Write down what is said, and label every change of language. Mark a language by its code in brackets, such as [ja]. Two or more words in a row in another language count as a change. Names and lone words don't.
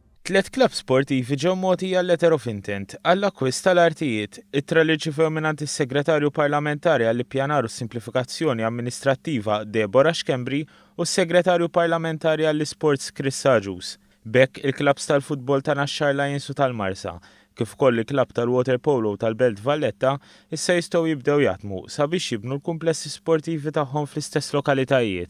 [mt] Tliet klabb sportivi ġew mogħtija letter of intent għall-akkwist tal-artijiet, ittra li rċivew mingħand is-Segretarju Parlamentari għall-Ippjanar u Simplifikazzjoni Amministrattiva Debora Xkembri u s-Segretarju Parlamentari għall-Isports Chris Saġus. B'hekk il-klabbs tal-futbol ta' Naxxar Lions u tal-Marsa, kif ukoll il-klabb tal-Waterpolo u tal-Belt Valletta issa jistgħu jibdew jaħdmu sabiex jibnu l-kumplessi sportivi tagħhom fl-istess lokalitajiet.